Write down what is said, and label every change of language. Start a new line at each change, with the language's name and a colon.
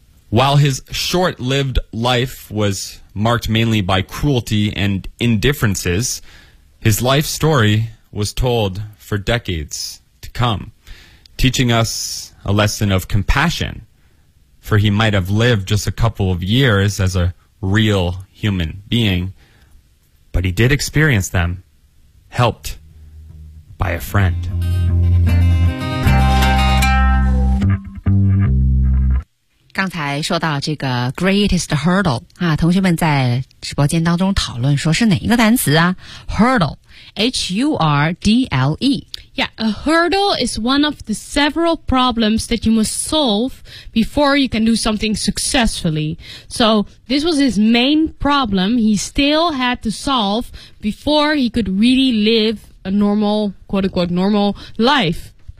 English: While his short-lived life was marked mainly by cruelty and indifferences,His life story was told for decades to come, teaching us a lesson of compassion, for he might have lived just a couple of years as a real human being, but he did experience them, helped by a friend.
Chinese: 刚才说到这个 greatest hurdle 啊，同学们在直播间当中讨论说是哪一个单词啊 ？Hurdle, H-U-R-D-L-E.
English: Yeah, a hurdle is one of the several problems that you must solve before you can do something successfully. So this was his main problem he still had to solve before he could really live a normal, quote unquote, normal life.